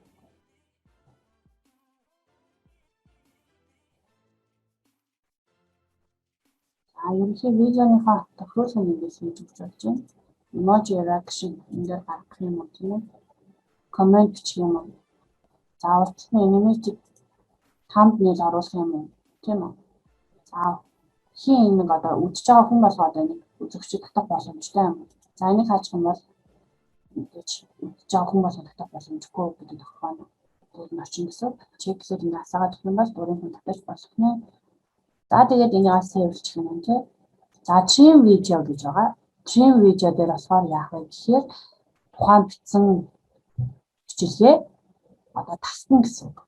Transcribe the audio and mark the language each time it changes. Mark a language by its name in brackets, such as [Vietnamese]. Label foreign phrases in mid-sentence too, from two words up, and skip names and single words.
[Mongolian] За ерөнхий видеоныхаа тохируулгын нэгээс хийж өгч болж байна. [English] Emoji reaction [Mongolian] энэ дээр гаргах юм уу тийм үү? Comment бичих юм уу? За уртны [English] animated thumbnail [Mongolian] оруулах юм уу? Тийм үү? За хин нэг одоо үдчихэж байгаа хүн болгоод байна. Үзэгчид татах боломжтой юм. За энийг хаачих юм бол ингэж үдчихэж байгаа хүн болгоод татах боломжгүй гэдэг тохиолдол. Тэгээд очин гэсэн чек гэсээр энэ асаагаад өгөх юм бол дурын хүн татаж болох нэ. За тэгээд энийг сейвлчих юм тийм. За [English] trim video [Mongolian] гэж байгаа. [English] Trim video [Mongolian] дээр болохоор яах вэ гэхээр тухайн бичсэн бичлэгээ одоо тасна гэсэн үг.